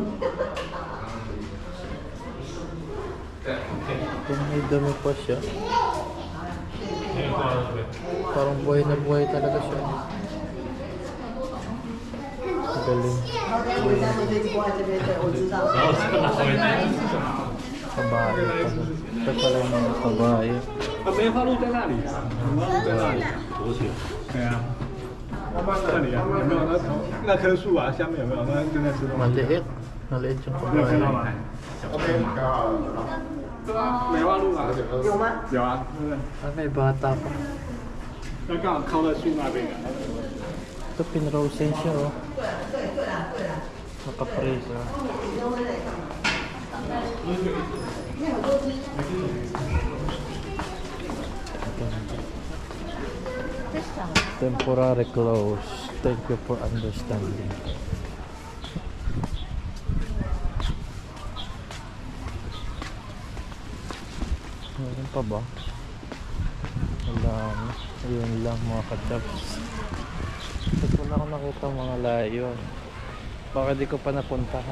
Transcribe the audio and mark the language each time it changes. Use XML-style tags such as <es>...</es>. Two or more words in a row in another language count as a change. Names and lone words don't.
<tl>Kung may dami pa siya. Parang buhay na buhay talaga siya. Galing. Kabayo. Ito pala yung mga kabayo.</tl> <zh>梅花鹿在那里啊，梅花鹿在那里，多久？对啊，那里啊，有没有那棵树啊？下面有没有？那正在吃东西。</zh> <tl>Maliit. Maliit yung</tl> <zh>没有看到</zh> <tl>kabayo.</tl> <zh>吗？对啊，梅花鹿啊，有吗？有啊，对不对？</zh> <tl>Ah, may bata pa.</tl> <zh>那刚好靠在树那边的。</zh> <tl>Ito pinrosen siya oh. Naka-freezer.</tl> <en>Temporary close. Thank you for understanding.</en> <tl>Meron pa ba? Wala na. Yun lang mga ka-chabs. Kasi wala akong nakita mga layon. Baka di ko pa napuntahan.</tl>